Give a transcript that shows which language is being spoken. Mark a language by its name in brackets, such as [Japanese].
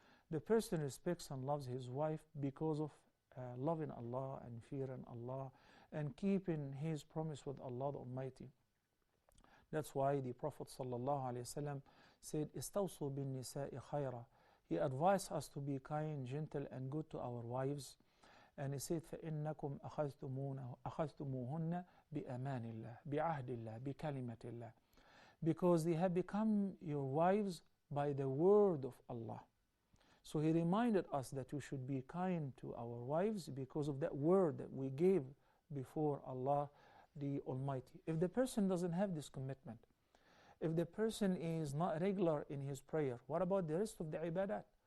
[English] The person respects and loves his wife because of loving Allah and fearing Allah and keeping his promise with Allah the Almighty. That's why the Prophet ﷺ said, [Arabic] "Istawsu bin nisa'i khayra." [English] He advised us to be kind, gentle, and good to our wives. [Arabic] And he said, فَإِنَّكُمْ أَخَذْتُمُوهُنَّ بِأَمَانِ اللَّهِ بِعَهْدِ اللَّهِ بِكَلِمَةِ اللَّهِ. [English] Because they have become your wives by the word of Allah. So he reminded us that we should be kind to our wives because of that word that we gave before Allah the Almighty. If the person doesn't have this commitment, if the person is not regular in his prayer, what about the rest of the ibadat?